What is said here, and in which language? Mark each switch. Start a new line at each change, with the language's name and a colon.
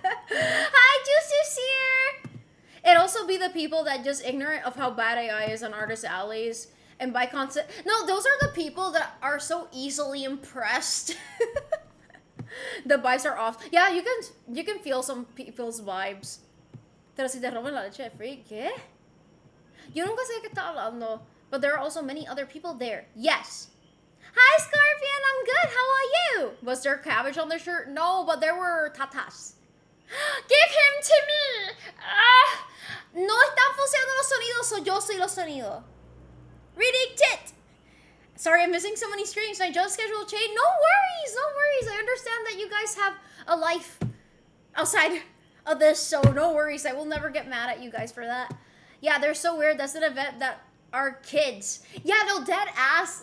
English: Hi, Juice here. It'd also be the people that just ignorant of how bad AI is on artist alleys. And by concept, no, those are the people that are so easily impressed. The vibes are off. Yeah, you can feel some people's vibes.
Spanish: Pero si te roban la leche de free, ¿qué? Yo nunca sé qué está hablando.
English: But there are also many other people there. Yes. Hi, Scorpion. I'm good. How are you? Was there cabbage on their shirt? No, but there were tatas. Give him to me.
Spanish: No están funcionando los sonidos, so yo soy los sonidos.
English: Reading tit. Sorry, I'm missing so many streams. My job schedule changed. No worries, no worries. I understand that you guys have a life outside of this, so no worries. I will never get mad at you guys for that. Yeah, they're so weird. That's an event that are kids. Yeah, no, dead ass.